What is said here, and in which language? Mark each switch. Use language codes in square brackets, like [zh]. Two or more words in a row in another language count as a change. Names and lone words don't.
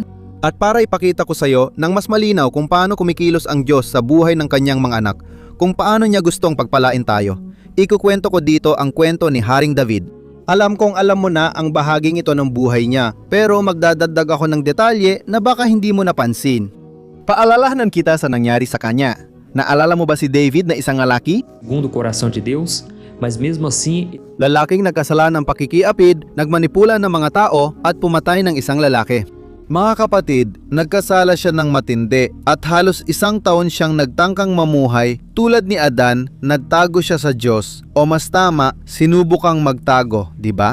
[tl] At para ipakita ko sa iyo ng mas malinaw kung paano kumikilos ang Diyos sa buhay ng kanyang mga anak, kung paano niya gustong pagpalain tayo, ikukwento ko dito ang kwento ni Haring David. Alam kong alam mo na ang bahaging ito ng buhay niya, pero magdadagdag ako ng detalye na baka hindi mo napansin. Paalalahanan kita sa nangyari sa kanya. Naalala mo ba si David na isang lalaki? [pt] Segundo o coração de Deus, mas mesmo assim, [tl] Lalaking nagkasala ng pakikiapid, nagmanipula ng mga tao at pumatay ng isang lalaki. Mga kapatid, nagkasala siya ng matindi at halos 1 taon siyang nagtangkang mamuhay. Tulad ni Adan, nagtago siya sa Diyos, o mas tama, sinubukang magtago, di ba?